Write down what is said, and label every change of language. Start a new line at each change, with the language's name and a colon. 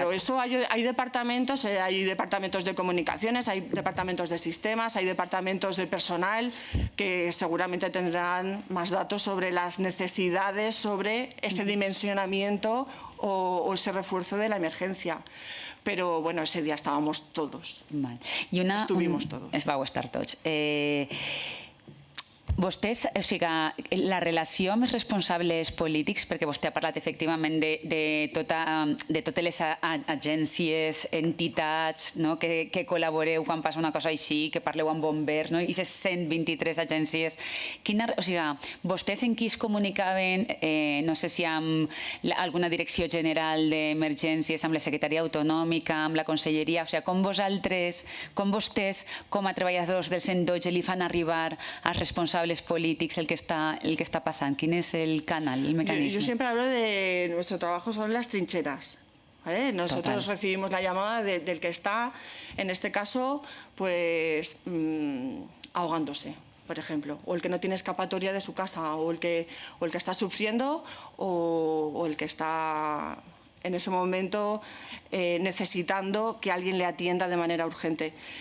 Spanish: Claro, eso hay departamentos de comunicaciones, hay departamentos de sistemas, hay departamentos de personal que seguramente tendrán más datos sobre las necesidades, sobre ese dimensionamiento o ese refuerzo de la emergencia. Pero bueno, ese día estábamos todos.
Catalan: Val.
Spanish: Estuvimos todos.
Catalan: Es vau estar tots. Vostès, o sigui, la relació amb els responsables polítics, perquè vostè ha parlat efectivament de totes les agències, entitats que col·laboreu quan passa una cosa així, que parleu amb bombers, i aquestes 123 agències. O sigui, vostès en qui es comunicaven, no sé si amb alguna direcció general d'emergències, amb la secretaria autonòmica, amb la conselleria, o sigui, com vostès, com a treballadors del 112, li fan arribar als responsables polítics
Spanish: el que está pasando? ¿Quién es el canal, el mecanismo? Yo siempre hablo de nuestro trabajo son las trincheras. ¿Vale? Nosotros recibimos la llamada del que está, en este caso, pues ahogándose, por ejemplo, o el que no tiene escapatoria de su casa, o el que está sufriendo, o el que está en ese momento necesitando que alguien le atienda de manera urgente.